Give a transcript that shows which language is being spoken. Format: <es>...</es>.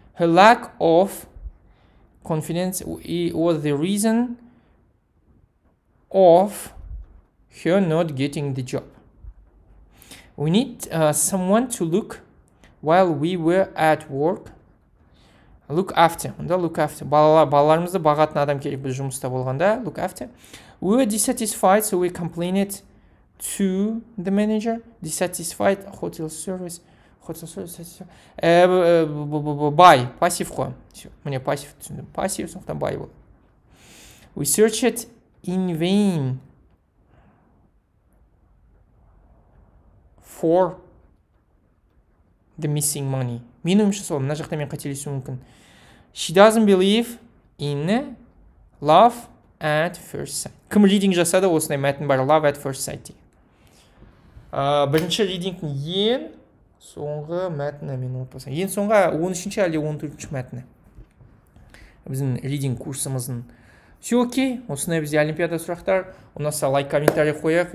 <en>Her lack of confidence was the reason of her not getting the job. We need someone to look while we were at work. Look after.</en> <kk>Балаларымызды бағатын адам керек біз жұмыста болғанда.</kk> <en>Look after. We were dissatisfied, so we complained to the manager. Dissatisfied, hotel service.</en> <kk>By, пассив қой. Мне пассив түсіндім. Пассив, сондықтан by болды.</kk> <en>We searched in vain for the missing money.</en> <kk>Мен ойымша сол, мына жақта мен қателесуім мүмкін.</kk> <en>She doesn't believe in love at first sight.</en> <kk>Кім ридинг жасады, осындай мәтін бар,</kk> <en>love at first sight.</en> <kk>Бірінші ридингтің ең соңғы мәтіні, мен ұмытпасам. Ең соңғы 13-ші әлде 14-ші мәтіні. Біздің ридинг курсымыздың.</kk> <ru>Все окей,</ru> <kk>осындай бізде олимпиада сұрақтар. Ұнаса лайк, комментарий қояқ.</kk>